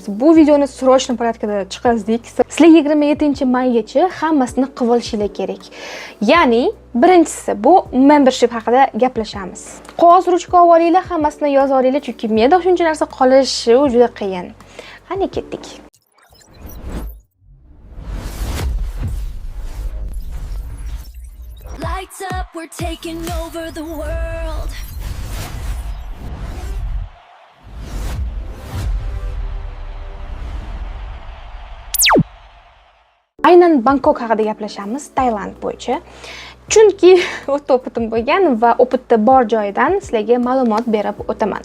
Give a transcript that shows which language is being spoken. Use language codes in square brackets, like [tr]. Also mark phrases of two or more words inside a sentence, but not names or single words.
[uz] Bu videoni [ru] срочно порядкада [uz] chiqazdik. Sizlar 27-maygacha hammasini qilib olishinglar kerak. Ya'ni, birinchisi bu membership haqida gaplashamiz. Qog'oz ruchka olib olinglar, hammasini yozib olinglar, chunki menda shuncha narsa qolishi juda qiyin. Qani ketdik. [en] Lights up, we're taking over the world. [uz] Aynan Bangkok haqida gaplashamiz, Tailand bo'yicha. Chunki o'ta o'pitim bo'lgan va o'pitda bor joyidan sizlarga ma'lumot berib o'taman.